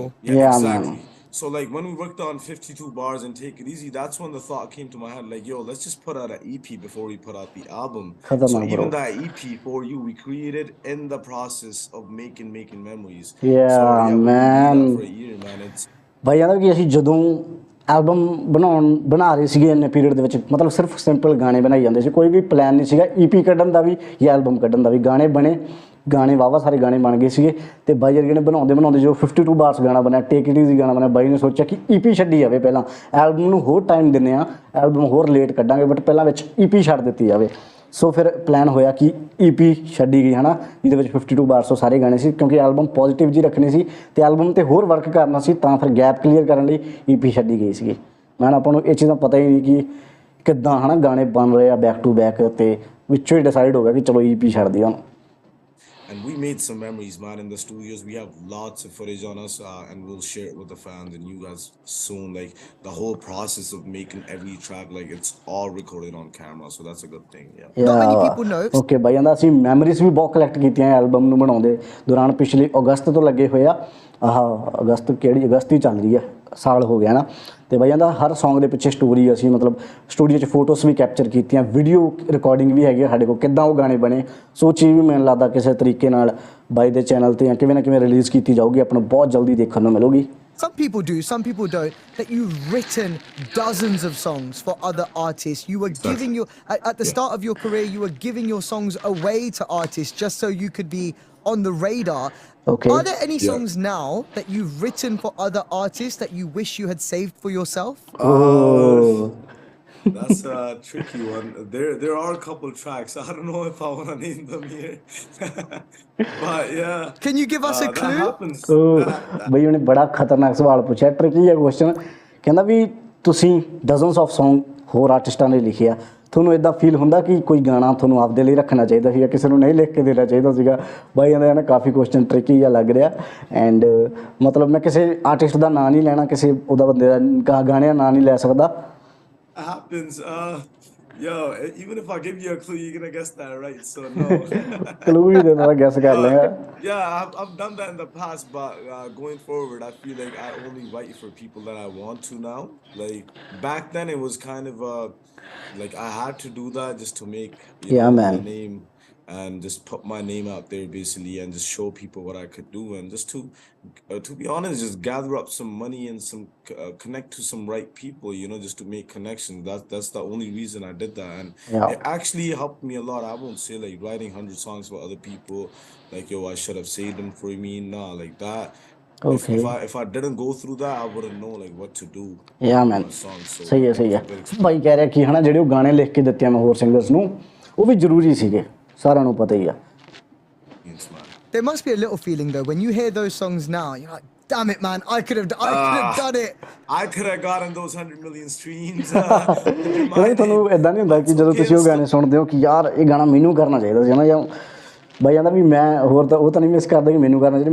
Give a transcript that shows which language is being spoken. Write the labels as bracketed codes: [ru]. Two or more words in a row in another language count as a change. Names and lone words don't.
[en] Exactly. Man. So like when we worked on 52 bars and Take It Easy, that's when the thought came to my head, like, yo, let's just put out an EP before we put out the album. So even that EP For You, we created in the process of making memories. So man. For a year, man. It's [pa] ਭਾਈ ਕਹਿੰਦਾ ਕਿ ਅਸੀਂ ਜਦੋਂ ਐਲਬਮ ਬਣਾ ਰਹੇ ਸੀਗੇ ਇੰਨੇ ਪੀਰੀਅਡ ਦੇ ਵਿੱਚ, ਮਤਲਬ ਸਿਰਫ ਸਿੰਪਲ ਗਾਣੇ ਬਣਾਈ ਜਾਂਦੇ ਸੀ, ਕੋਈ ਵੀ ਪਲਾਨ ਨਹੀਂ ਸੀਗਾ EP ਕੱਢਣ ਦਾ ਵੀ ਜਾਂ ਐਲਬਮ ਕੱਢਣ ਦਾ ਵੀ। ਗਾਣੇ ਬਣੇ, ਗਾਣੇ ਵਾਹਵਾ ਸਾਰੇ ਗਾਣੇ ਬਣ ਗਏ ਸੀਗੇ। ਅਤੇ ਬਾਈ ਵਰਗੇ ਨੇ ਬਣਾਉਂਦੇ ਜੋ 52 ਬਾਰਸ ਗਾਣਾ ਬਣਿਆ, ਟੇਕ ਇਟ ਈਜ਼ੀ ਗਾਣਾ ਬਣਿਆ, ਬਾਈ ਨੇ ਸੋਚਿਆ ਕਿ EP ਛੱਡੀ ਜਾਵੇ ਪਹਿਲਾਂ, ਐਲਬਮ ਨੂੰ ਹੋਰ ਟਾਈਮ ਦਿੰਦੇ ਹਾਂ, ਐਲਬਮ ਹੋਰ ਲੇਟ ਕੱਢਾਂਗੇ, ਬਟ ਪਹਿਲਾਂ ਵਿੱਚ EP ਛੱਡ ਦਿੱਤੀ ਜਾਵੇ। ਸੋ ਫਿਰ ਪਲਾਨ ਹੋਇਆ ਕਿ EP ਛੱਡੀ ਗਈ ਹੈ ਨਾ, ਜਿਹਦੇ ਵਿੱਚ 52 ਬਾਰਸ ਸਾਰੇ ਗਾਣੇ ਸੀ, ਕਿਉਂਕਿ ਐਲਬਮ ਪੋਜ਼ੀਟਿਵ ਜੀ ਰੱਖਣੀ ਸੀ ਅਤੇ ਐਲਬਮ 'ਤੇ ਹੋਰ ਵਰਕ ਕਰਨਾ ਸੀ, ਤਾਂ ਫਿਰ [en] gap clear [pa] ਕਰਨ ਲਈ EP ਛੱਡੀ ਗਈ ਸੀਗੀ। ਮੈਂ ਆਪਾਂ ਨੂੰ ਇਹ ਚੀਜ਼ਾਂ ਪਤਾ ਹੀ ਨਹੀਂ ਕਿ ਕਿੱਦਾਂ ਹੈ ਨਾ ਗਾਣੇ ਬਣ ਰਹੇ ਆ [en] back to back, [pa] ਅਤੇ ਵਿੱਚੋਂ ਹੀ ਡਿਸਾਈਡ ਹੋ ਗਿਆ ਕਿ ਚਲੋ EP ਛੱਡ ਦਈਏ ਹੁਣ। [en] And we made some memories, man, in the studios. We have lots of footage on us, and we'll share it with the fans and you guys soon. Like the whole process of making every track, like it's all recorded on camera, so that's a good thing. Not many people know. [pa] Okay, ਬਾਈ ਕਹਿੰਦਾ ਅਸੀਂ ਮੈਮਰੀਜ਼ ਵੀ ਬਹੁਤ ਕਲੈਕਟ ਕੀਤੀਆਂ ਐਲਬਮ ਨੂੰ ਬਣਾਉਂਦੇ ਦੌਰਾਨ। ਪਿਛਲੇ ਅਗਸਤ ਤੋਂ ਲੱਗੇ ਹੋਏ ਆ, ਅਗਸਤ ਹੀ ਚੱਲ ਰਹੀ ਆ, ਸਾਲ ਹੋ ਗਿਆ ਨਾ। ਅਤੇ ਬਾਈ ਕਹਿੰਦਾ ਹਰ ਸੌਂਗ ਦੇ ਪਿੱਛੇ ਸਟੋਰੀ ਅਸੀਂ ਮਤਲਬ ਸਟੂਡੀਓ 'ਚ ਫੋਟੋਸ ਵੀ ਕੈਪਚਰ ਕੀਤੀਆਂ, [en] video recording [pa] ਵੀ ਹੈਗੀ ਆ ਸਾਡੇ ਕੋਲ, ਕਿੱਦਾਂ ਉਹ ਗਾਣੇ ਬਣੇ। ਸੋ ਚੀਜ਼ ਵੀ ਮੈਨੂੰ ਲੱਗਦਾ ਕਿਸੇ ਤਰੀਕੇ ਨਾਲ ਬਾਈ ਦੇ ਚੈਨਲ 'ਤੇ ਜਾਂ ਕਿਵੇਂ ਨਾ ਕਿਵੇਂ ਰਿਲੀਜ਼ ਕੀਤੀ ਜਾਊਗੀ, ਆਪਾਂ ਨੂੰ ਬਹੁਤ ਜਲਦੀ ਦੇਖਣ ਨੂੰ ਮਿਲੂਗੀ। [en] Some people do, some people don't. That you've written dozens of songs for other artists. You were giving at the start of your career, you were giving your songs away to artists just so you could be on the radar. Are there any songs now that you've written for other artists that you wish you had saved for yourself? That's a tricky one. There are a couple tracks. I don't know if I want to name them here. But yeah. Can you give us a clue? That happens. [pa] ਬਈ ਉਹਨੇ ਬੜਾ ਖਤਰਨਾਕ ਸਵਾਲ ਪੁੱਛਿਆ, ਟ੍ਰਿਕੀ ਹੈ ਕੁਐਸਚਨ। ਕਹਿੰਦਾ ਵੀ ਤੁਸੀਂ [en] dozens of song [pa] ਹੋਰ ਆਰਟਿਸਟਾਂ ਨੇ ਲਿਖੇ ਆ, ਤੁਹਾਨੂੰ ਇੱਦਾਂ ਫੀਲ ਹੁੰਦਾ ਕਿ ਕੋਈ ਗਾਣਾ ਤੁਹਾਨੂੰ ਆਪਦੇ ਲਈ ਰੱਖਣਾ ਚਾਹੀਦਾ ਸੀ ਜਾਂ ਕਿਸੇ ਨੂੰ ਨਹੀਂ ਲਿਖ ਕੇ ਦੇਣਾ ਚਾਹੀਦਾ ਸੀਗਾ? ਬਾਈ ਕਹਿੰਦਾ ਨਾ ਕਾਫੀ [en] question tricky [pa] ਜਿਹਾ ਲੱਗ ਰਿਹਾ। ਐਂਡ ਮਤਲਬ ਮੈਂ ਕਿਸੇ ਆਰਟਿਸਟ ਦਾ ਨਾਂ ਨਹੀਂ ਲੈਣਾ, ਕਿਸੇ ਉਹਦਾ ਬੰਦੇ ਦਾ ਗਾਣੇ ਦਾ ਨਾਂ ਨਹੀਂ ਲੈ ਸਕਦਾ। [en] Happens. Yo, even if I give you a clue, you're gonna guess that, right? So no. [pa] Clue ਹੀ ਦੇ ਦੇਣਾ, guess ਕਰ ਲਏਗਾ। [en] Yeah, I've done that in the past, but going forward, I feel like I only write for people that I want to now. Like back then, it was kind of like I had to do that just to make the name and just put my name out there basically and just show people what I could do, and just to be honest, just gather up some money and some connect to some right people, you know, just to make connections. That's the only reason I did that, and Yeah. it actually helped me a lot. I won't say like writing 100 songs for other people, like, yo, I should have saved them for me. Nah, like that. Okay. If I didn't go through that, I wouldn't know like what to do Yeah with man, my songs. So [pa] ਸਹੀ ਹੈ [en] that [pa] ਸਹੀ [en] was [pa] ਹੈ। [en] a big experience. [pa] ਭਾਈ ਕਹਿ ਰਿਹਾ ਕਿ ਹਨਾ ਜਿਹੜੇ ਉਹ ਗਾਣੇ ਲਿਖ ਕੇ ਦਿੱਤੇ ਆ ਮੈਂ ਹੋਰ ਸਿੰਗਰਸ ਨੂੰ, ਉਹ ਵੀ ਜ਼ਰੂਰੀ ਸੀਗੇ, ਸਾਰਿਆਂ ਨੂੰ ਪਤਾ ਹੀ ਆ। [en] Man. There must be a little feeling though when you hear those songs now. You're like, damn it, man! I could have done it. I could have gotten those 100 million streams. [pa] ਕਹਿੰਦਾ ਵੀ ਤੁਹਾਨੂੰ ਇਦਾਂ ਨਹੀਂ ਹੁੰਦਾ ਕਿ ਜਦੋਂ ਤੁਸੀਂ ਉਹ ਗਾਣੇ ਸੁਣਦੇ ਹੋ ਕਿ ਯਾਰ ਇਹ ਗਾਣਾ ਮੈਨੂੰ ਕਰਨਾ ਚਾਹੀਦਾ ਸੀ ਨਾ, ਜਾਂ ਬਾਈ ਕਹਿੰਦਾ ਵੀ ਮੈਂ ਹੋਰ ਤਾਂ ਉਹ ਤਾਂ ਨਹੀਂ ਮਿਸ ਕਰਦਾ ਕਿ ਮੈਨੂੰ ਕਰਨਾ ਚਾਹੀਦਾ।